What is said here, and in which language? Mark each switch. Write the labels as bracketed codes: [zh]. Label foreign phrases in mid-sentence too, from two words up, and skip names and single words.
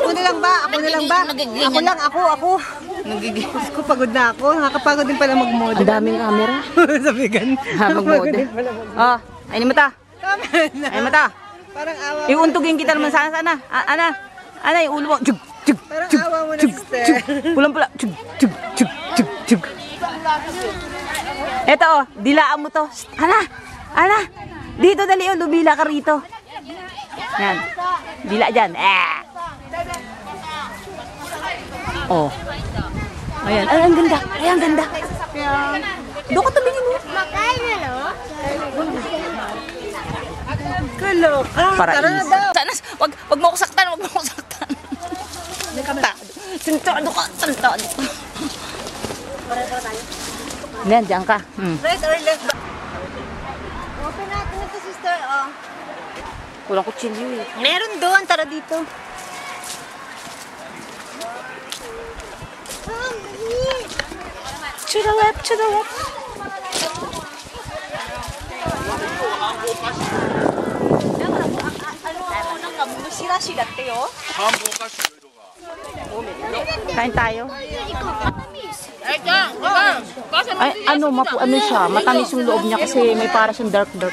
[tl] Ako na lang ba? Ako na lang ba? Ako lang, ako. Diyos ko, pagod na ako. Nakakapagod din pala mag-model. Ang daming camera. Sabigan. Mag-model. Oh, ayun mo ta. Ayun mo ta. Parang awa. Iuntugin kita naman sana. Ana, yung ulo mo. Chug, chug, Parang chug, awa mo na, chug, sister. chug. Pulang-pula. Chug, chug, chug, chug, chug. Eto, oh, dilaan mo to. Ana. Dito dali, oh, lumila ka rito. Yan. Dila dyan. Oh. Ayan. Ay, ang ganda. Ay, ang ganda. Doon ka tumingin mo. Kaloka. Para Tara na daw. Sana, wag mo ko saktan. Sentado ka. Yan, diyan ka. [en] Right or left [tl] ba? Open natin ito, sister. Oh. Kulang kutsilyo eh. Meron doon. Tara dito. [en] To the left. [tl] Kain tayo. Ay, ano siya, matamis yung loob niya kasi may para siyang dark.